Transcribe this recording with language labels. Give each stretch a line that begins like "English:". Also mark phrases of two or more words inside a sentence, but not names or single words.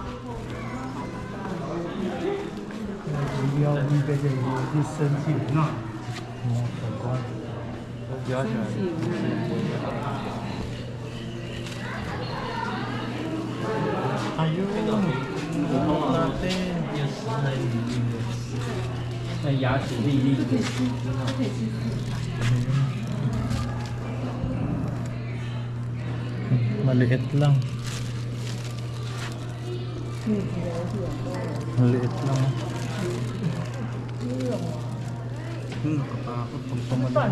Filipino: Ayun. Buhok natin.
Chinese: 那牙齿利利的。
Filipino: Maliit lang. Maliit lang. Nakatakot pag pumalan.